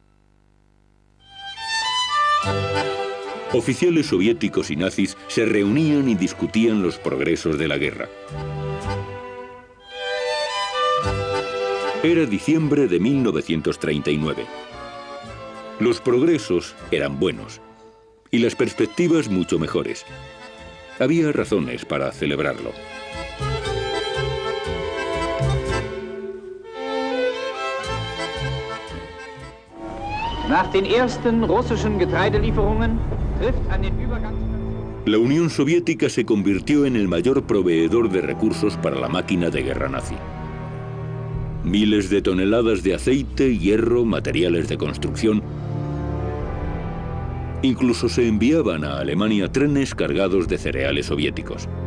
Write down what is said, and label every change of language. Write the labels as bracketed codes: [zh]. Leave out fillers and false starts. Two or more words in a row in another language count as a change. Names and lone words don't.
[es] Oficiales soviéticos y nazis se reunían y discutían los progresos de la guerra. Era diciembre de 1939. Los progresos eran buenos y las perspectivas mucho mejores. Había razones para celebrarlo. [de] Nach den ersten russischen Getreidelieferungen trifft an den [es] La Unión Soviética se convirtió en el mayor proveedor de recursos para la máquina de guerra nazi. Miles de toneladas de aceite, hierro, materiales de construcción. Incluso se enviaban a Alemania trenes cargados de cereales soviéticos.